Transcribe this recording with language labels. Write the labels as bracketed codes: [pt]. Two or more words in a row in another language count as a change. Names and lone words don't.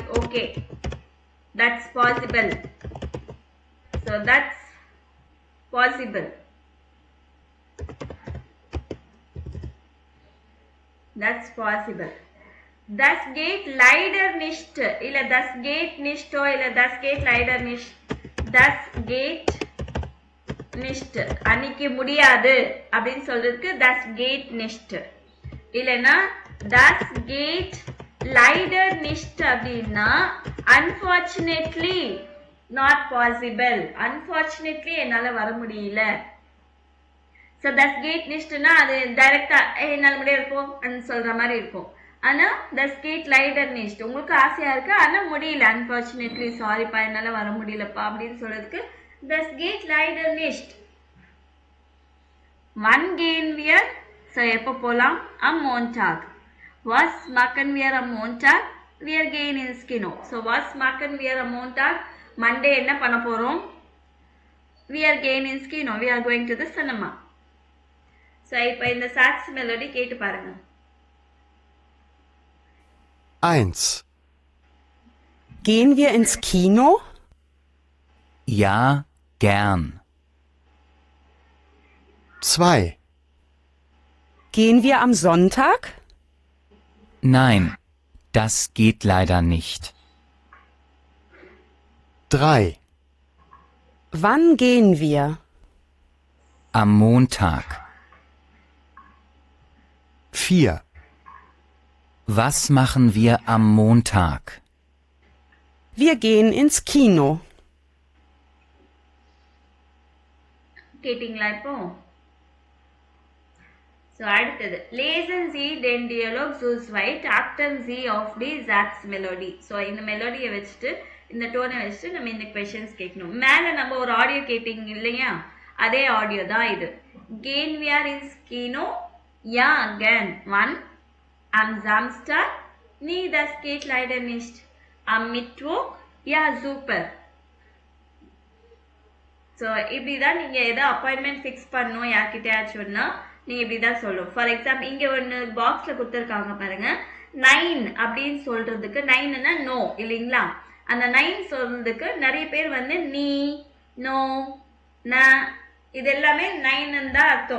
[ta] ஓகே, [en] That's possible. So that's possible. That's possible. [de] Das geht leider nicht. இல்ல das geht nicht இல்ல das geht leider nicht. Das geht nicht. [ta] அன்னைக்கு முடியாது அப்படின்னு சொல்றதுக்கு [de] das geht nicht. [ta] இல்லனா [de] das geht leider nicht [ta] அப்படின்னா [en] unfortunately not possible. [ta] Unfortunately என்னால வர முடியல. So [de] das geht nicht [ta] னா அது டைரக்டா என்னால முடியாது போன்னு சொல்ற மாதிரி இருக்கும். ஆனா [de] das geht leider nicht [ta] உங்களுக்கு ஆசையா இருக்கு ஆனா முடியல, unfortunately சாரிப்பா என்னால வர முடியலப்பா அப்படின்னு சொல்றதுக்கு [de] das geht leider nicht. Wann gehen wir? So [ta] எப்போ போலாம்? [de] Am Montag. Was machen wir am Montag? Wir gehen ins Kino. So was machen wir am Montag? [ta] Monday என்ன பண்ண போறோம்? [en] We are going [de] ins Kino. [en] We are going to the cinema. [ta] ஸோ இப்போ இந்த சாட்ஸ் மெலோடி கேட்டு பாருங்க. [de] 1. Gehen wir ins Kino? Ja, gern. 2. Gehen wir am Sonntag? Nein, das geht leider nicht. 3. Wann gehen wir? Am Montag. 4. Was machen wir am Montag? Wir gehen ins Kino. [ta] கேட்டிங்களா இப்போ? ஸோ அடுத்தது [de] lesen Sie den Dialog zu zweit achten Sie auf die Satzmelodie. [ta] ஸோ இந்த மெலோடியை வச்சுட்டு இந்த டோனை வச்சுட்டு நம்ம இந்த கொஷின்ஸ் கேட்கணும். மேலே நம்ம ஒரு ஆடியோ கேட்டிங்க இல்லையா, அதே ஆடியோ தான் இது. [de] Gehen wir ins Kino? Ja, gern. Wann? Am Samstag? Nee, das geht leider nicht. Am Mittwoch? Ja, super. [ta] ஸோ இப்படி தான் நீங்கள் எதோ அப்பாயின்மெண்ட் ஃபிக்ஸ் பண்ணணும் யார்கிட்டயாச்சும்னா நீங்கள் இப்படி தான் சொல்லணும். ஃபார் எக்ஸாம்பிள் இங்கே ஒன்று பாக்ஸில் கொடுத்துருக்காங்க பாருங்கள், 9 அப்படின்னு சொல்கிறதுக்கு 9னா நோ இல்லைங்களா, அந்த 9 சொல்கிறதுக்கு நிறைய பேர் வந்து நீ, நோ, ந இது எல்லாமே 9ன்னு தான் அர்த்தம்.